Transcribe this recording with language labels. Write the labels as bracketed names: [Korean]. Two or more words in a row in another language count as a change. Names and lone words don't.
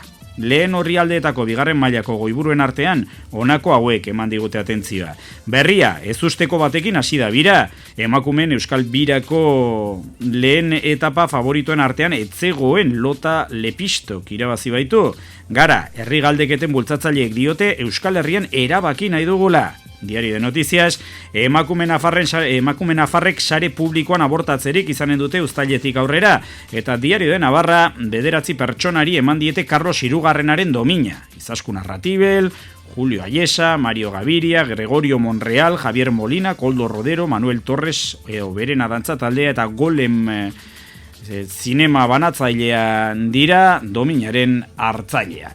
[Basque] Lehen orrialdeetako bigarren mailako goiburuen artean, honako hauek eman digute atentzioa. Berria, ezusteko batekin hasi da bira, emakumeen Euskal Birako lehen etapa favoritoen artean etzegoen Lota Lepistok irabazi baitu. Gara, herri galdeketen bultzatzaileek diote Euskal Herrian erabaki nahi dugula. Diario de Noticias, emakume nafarrek sare publikoan abortatzerik izanen dute uztailetik aurrera, eta Diario de Navarra 9 pertsonari eman diete Carlos Hirugarrenaren domina. Izaskun Arratibel, Julio Ayesa, Mario Gaviria, Gregorio Monreal, Javier Molina, Koldo Rodero, Manuel Torres, Beren Adantza taldea eta Golem zinema banatzailean dira dominaren hartzaileak.